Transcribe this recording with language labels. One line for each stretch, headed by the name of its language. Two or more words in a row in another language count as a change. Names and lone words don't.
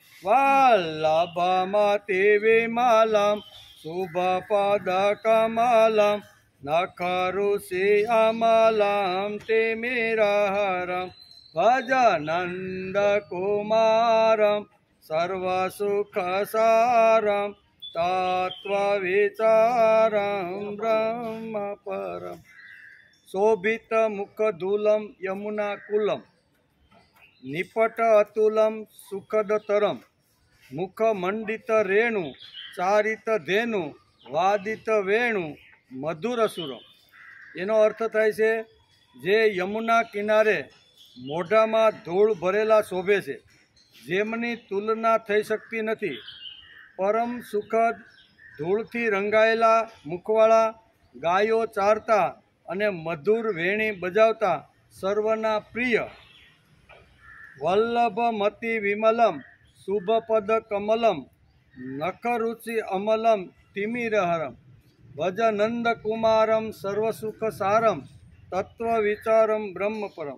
Sanskrit: वल्लभमतिविमलं शुभपदकमलं नखरुषि अमलं तिमिरहरं भजनन्दकुमारं सर्वसुखसारं तत्त्वविचारं ब्रह्मपरं। शोभितमुखदूलं यमुनाकुलं निपट अतुलं सुखदतरं मुखमण्डितरेणु चारितधेनु वादितवेणु મધુરસુરમ।
Gujarati: એનો અર્થ થાય છે જે યમુના કિનારે મોઢામાં ધૂળ ભરેલા શોભે છે, જેમની તુલના થઈ શકતી નથી। પરમ સુખદ ધૂળથી રંગાયેલા મુખવાળા, ગાયો ચારતા અને મધુર વેણી બજાવતા સર્વના પ્રિય,
Sanskrit: વલ્લભમતિ વિમલમ શુભપદ કમલમ નખરુચિ અમલમ તિમિરહરમ ભજનંદ કુમારમ સર્વસુખ સારમ તત્વ વિચારમ બ્રહ્મપરમ।